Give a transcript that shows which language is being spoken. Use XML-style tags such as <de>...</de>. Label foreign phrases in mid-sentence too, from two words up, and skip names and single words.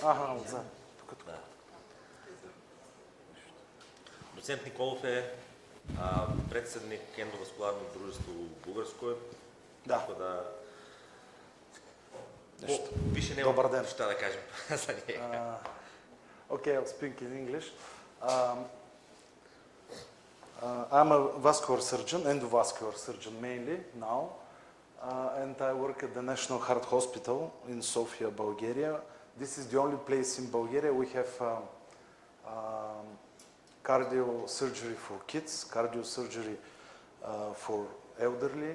<sr>Aha, da. Docent Nikolov je predsednik endovaskularnog društva u Bugarskoj. Tako da... Više nema šta da kažem za njega.</sr> <en>Okay, I'll speak in English. I'm a vascular surgeon, endovascular surgeon mainly now. And I work at the National Heart Hospital in Sofia, Bulgaria. This is the only place in Bulgaria we have cardio surgery for kids, cardio surgery for elderly.</en>